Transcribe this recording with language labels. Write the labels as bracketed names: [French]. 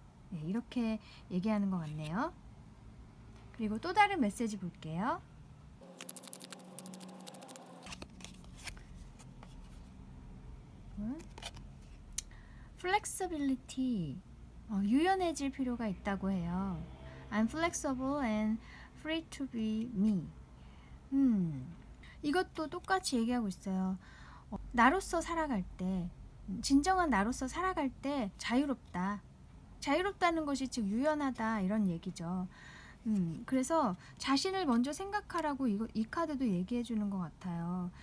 [Korean] 네, 이렇게 얘기하는 것 같네요. 그리고 또 다른 메시지 볼게요. flexibility, 유연해질 필요가 있다고 해요. [English] I'm flexible and free to be me. [Korean] 이것도 똑같이 얘기하고 있어요. 나로서 살아갈 때, 진정한 나로서 살아갈 때 자유롭다. 자유롭다는 것이 즉 유연하다 이런 얘기죠. 그래서 자신을 먼저 생각하라고 이 카드도 얘기해 주는 것 같아요.